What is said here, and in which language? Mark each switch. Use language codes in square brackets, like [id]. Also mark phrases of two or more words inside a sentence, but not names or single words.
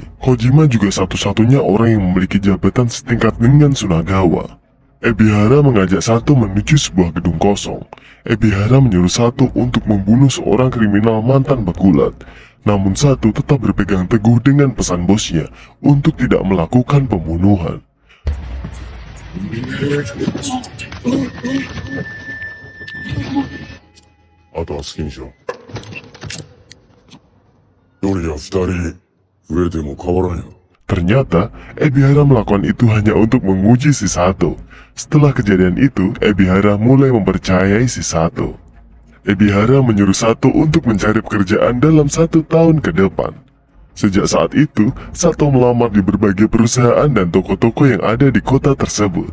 [id] Kojima juga satu-satunya orang yang memiliki jabatan setingkat dengan Sunagawa. Ebihara mengajak Sato menuju sebuah gedung kosong. Ebihara menyuruh Sato untuk membunuh seorang kriminal mantan pegulat. Namun Sato tetap berpegang teguh dengan pesan bosnya untuk tidak melakukan pembunuhan. [ja] あとは好きにしろ。一人や二人増えても変わらんよ。 [id] Ternyata, Ebihara melakukan itu hanya untuk menguji si Sato. Setelah kejadian itu, Ebihara mulai mempercayai si Sato. Ebihara menyuruh Sato untuk mencari pekerjaan dalam 1 tahun ke depan. Sejak saat itu, Sato melamar di berbagai perusahaan dan toko-toko yang ada di kota tersebut.